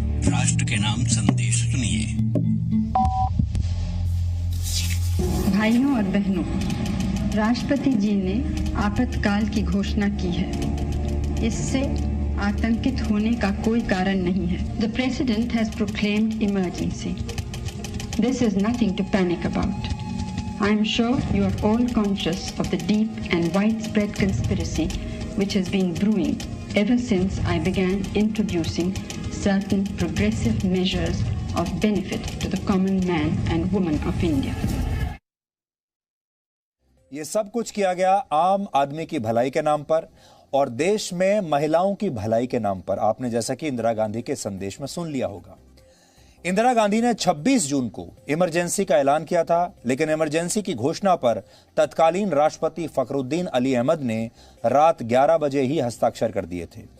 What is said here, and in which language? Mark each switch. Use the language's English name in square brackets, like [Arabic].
[Hindi] राष्ट्र के नाम संदेश सुनिए। भाइयों और बहनों, राष्ट्रपति जी ने आपातकाल की घोषणा की है। इससे आतंकित होने का कोई कारण नहीं है। [English] The President has proclaimed emergency. This is nothing to panic about. I am sure you are all conscious of the deep and widespread conspiracy which has been brewing ever since I began introducing certain progressive measures of benefit to the common man and woman of India. [Hindi] ये सब कुछ किया गया आम आदमी की भलाई के नाम पर और देश में महिलाओं की भलाई के नाम पर। आपने जैसा कि इंदिरा गांधी के संदेश में सुन लिया होगा, इंदिरा गांधी ने 26 जून को इमरजेंसी का ऐलान किया था, लेकिन इमरजेंसी की घोषणा पर तत्कालीन राष्ट्रपति फखरुद्दीन अली अहमद ने रात 11 बजे ही हस्ताक्षर कर दिए थे।